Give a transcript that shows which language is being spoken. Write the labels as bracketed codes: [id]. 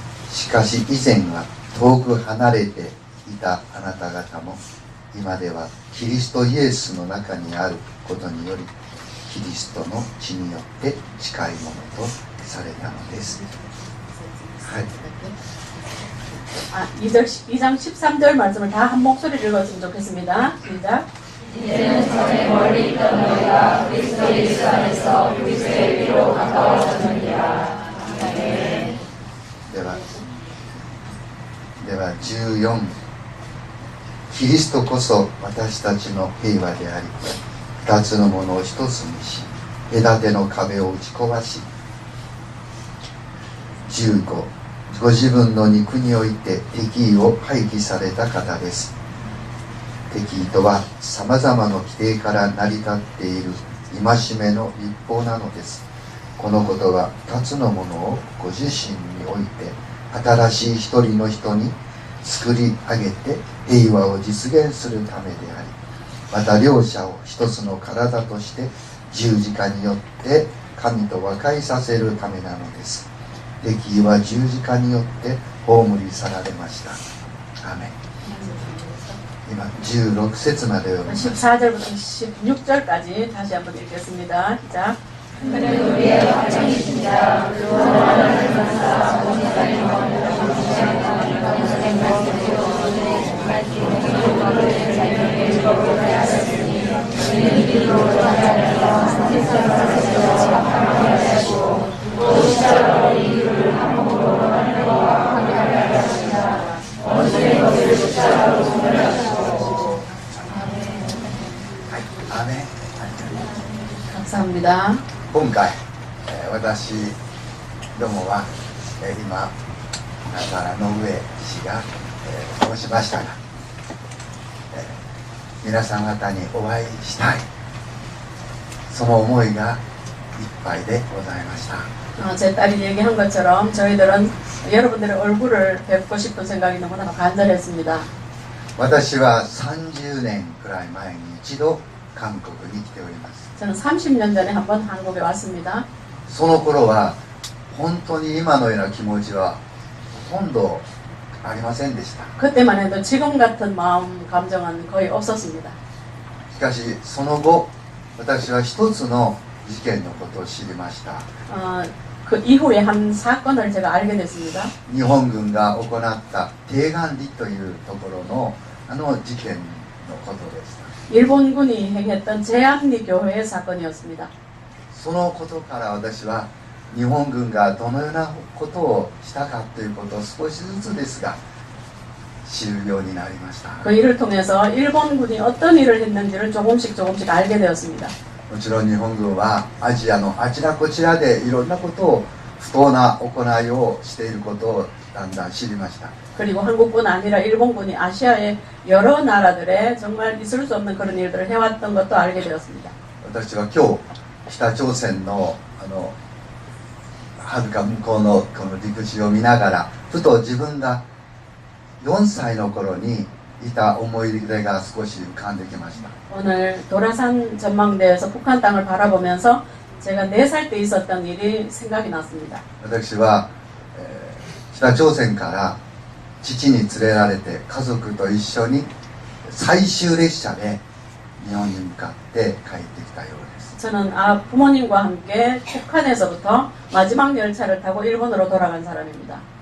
[ja] しかし以前は遠く離れていたあなた方も今ではキリストイエスの中にあることによりキリストの血によって近いものとされたのです。はい。 [ko] 2장 13절 말씀을 다 한 목소리로 읽었으면 좋겠습니다. 시작. 이제는 전에 멀리 있던 너희가 그리스도 예수 안에서 그리스도의 피로 가까워졌느니라. 아멘. [ja] では14キリストこそ私たちの平和であり二つのものを一つにし隔ての壁を打ち壊し15ご自分の肉において敵意を廃棄された方です。敵意とはさまざまな規定から成り立っている戒めの立法なのです。このことは2つのものをご自身において新しい一人の人に作り上げて平和を実現するためでありまた両者を一つの体として十字架によって神と和解させるためなのです。敵意は十字架によって葬り去られました。アーメン。今16節まで読みます。 [ko] 14절부터 16절까지 다시 한번 읽겠습니다. 시작. 그는 우리의 확장이신 자 또 하나님의 전사 오직 하나님과 감사합니다. [ja] 今回、私どもは、今中原の上氏が、申しましたが、皆さん方にお会いしたい、その思いがいっぱいでございました。 [ko] 제 딸이 얘기한 것처럼 저희들은 여러분들의 얼굴을 뵙고 싶은 생각이 너무나 간절했습니다. [ja] 私は30年くらい前に一度韓国に来ております。 [ko] 저는 30년 전에 한번 한국에 왔습니다. [ja] その頃は本当に今のような気持ちはほとんどありませんでした。 [ko] 그때만 해도 지금 같은 마음 감정은 거의 없었습니다. [ja] しかしその後、私は一つの事件のことを知りました。 [ko] 그 이후에 한 사건을 제가 알게 됐습니다. [ja] 日本軍が行った定願里というところの事件のことでした。 [ko] 일본군이 행했던 제암리 교회의 사건이었습니다. [ja] そのことから私は日本軍がどのようなことをしたかということを少しずつですが知るようになりました。 [ko] 그 일을 통해서 일본군이 어떤 일을 했는지를 조금씩 알게 되었습니다. [ja] もちろん日本軍はアジアのあちらこちらでいろんなことを不当な行いをしていることをだんだん知りました。 [ko] 그리고 한국뿐 아니라 일본군이 아시아의 여러 나라들에 정말 있을 수 없는 그런 일들을 해왔던 것도 알게 되었습니다. [ja] 私は今日北朝鮮のはるか向こうのこの陸地を見ながらふと自分が4歳の頃にいた思い出が少し浮かんできました。 [ko] 오늘 도라산 전망대에서 북한 땅을 바라보면서 제가 4살 때 있었던 일이 생각이 났습니다. [ja] 私は、北朝鮮から父に連れられて家族と一緒に最終列車で日本に向かって帰ってきたようです。 [ko] 저는 부모님과 함께 북한에서부터 마지막 열차를 타고 일본으로 돌아간 사람입니다.